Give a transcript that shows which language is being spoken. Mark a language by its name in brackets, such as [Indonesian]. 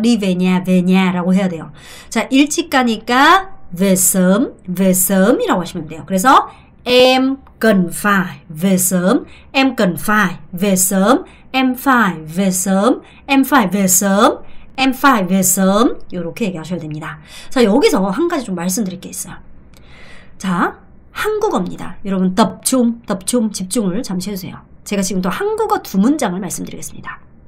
[Vietnamese] đi về nhà [Korean] 라고 해야 돼요. 자, 일찍 가니까 [Vietnamese] về sớm [Korean] 이라고 하시면 돼요. [Vietnamese] 그래서 em cần phải về sớm, em cần phải về sớm, em phải về sớm, em phải về sớm, em phải về sớm [Korean] 이렇게 얘기하셔야 됩니다. 자, 여기서 한 가지 좀 말씀드릴 게 있어요. 자, 한국어입니다. 여러분 tập trung, 집중을 잠시 해주세요. 제가 지금 또 한국어 두 문장을 말씀드리겠습니다.